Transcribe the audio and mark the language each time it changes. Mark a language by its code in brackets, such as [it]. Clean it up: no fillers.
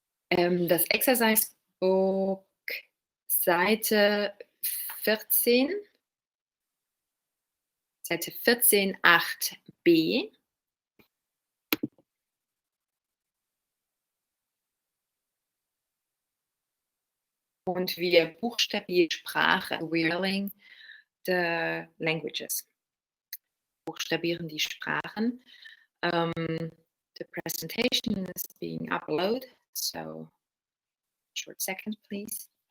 [de] Das Exercise Book, Seite 14, Seite 14, 8b. Und wir buchstabieren Sprache. [en] We're learning the languages. [de] Buchstabieren die Sprachen. [en] The presentation is being uploaded, so short second, please.